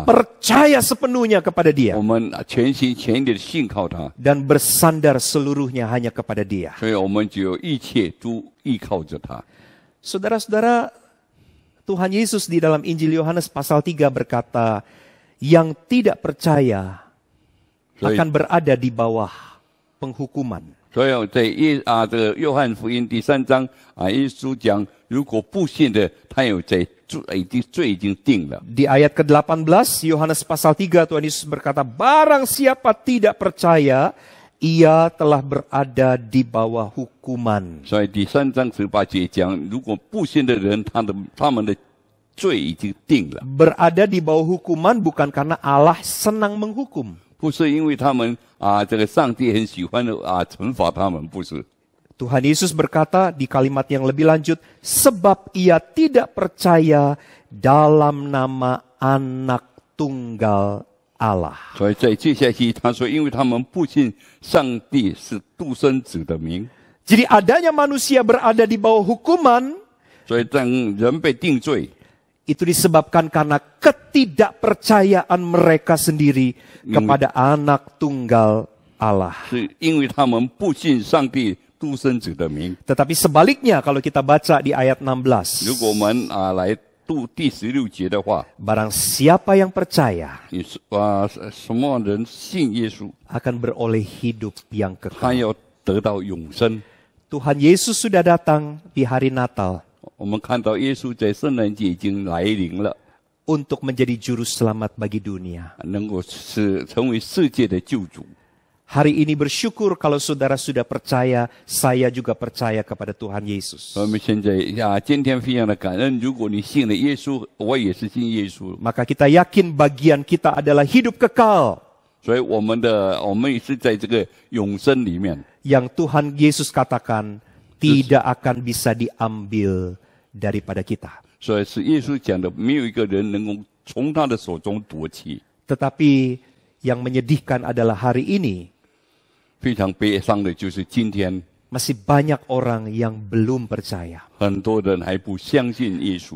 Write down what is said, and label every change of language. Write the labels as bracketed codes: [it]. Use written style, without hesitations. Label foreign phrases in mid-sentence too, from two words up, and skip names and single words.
[id] Percaya sepenuhnya kepada Dia. [zh] 我们全心全意的信靠他， [id] Dan bersandar seluruhnya hanya kepada Dia. [zh] 所以我们就有一切都依靠着他。 [id] Saudara-saudara, Tuhan Yesus di dalam Injil Yohanes pasal 3 berkata, yang tidak percaya akan berada di bawah penghukuman. [zh] 所以在这个约翰福音第3章耶稣讲，如果不信的，他有在罪已经定了。 [id] Di ayat ke-18 Yohanes pasal 3 Tuhan Yesus berkata, barang siapa tidak percaya, ia telah berada di bawah hukuman. [zh] 所以第3章18节讲，如果不信的人，他们的罪已经定了， [id] Berada di bawah hukuman bukan karena Allah senang menghukum. [zh] 不是因为他们这个上帝很喜欢惩罚他们，不是。 [id] Tuhan Yesus berkata di kalimat yang lebih lanjut, sebab ia tidak percaya dalam nama Anak Tunggal Allah. [zh] 所以在接下去他说，因为他们不信上帝是独生子的名， [id] Jadi adanya manusia berada di bawah hukuman, [zh] 所以当人被定罪， [id] itu disebabkan karena ketidakpercayaan mereka sendiri kepada Anak Tunggal Allah. [zh] 是因为他们不信上帝独生子的名。 [id] Tetapi sebaliknya kalau kita baca di ayat 16. [zh] 如果我们来读第16节的话， [id] Barang siapa yang percaya [zh] 什么人信耶稣， [id] akan beroleh hidup yang [zh] 他 [id] kekal. [zh] 要得到永生。 [id] Tuhan Yesus sudah datang di hari Natal [zh] 我们看到耶稣在圣诞节已经来临了， [id] untuk menjadi juru selamat bagi dunia. [zh] 能够成为世界的救主。 [id] Hari ini bersyukur kalau saudara sudah percaya, saya juga percaya kepada Tuhan Yesus. [zh] 我们现在今天非常的感恩，如果你信了耶稣，我也是信耶稣， [id] Maka kita yakin bagian kita adalah hidup kekal [zh] 所以我们也是在这个永生里面。 [id] yang Tuhan Yesus katakan tidak akan bisa diambil daripada kita. [zh] 所以是耶稣讲的，没有一个人能够从他的手中夺去。 [id] Tetapi yang menyedihkan adalah hari ini [zh] 非常悲伤的就是今天 [id] masih banyak orang yang belum percaya. [zh] 很多人还不相信耶稣，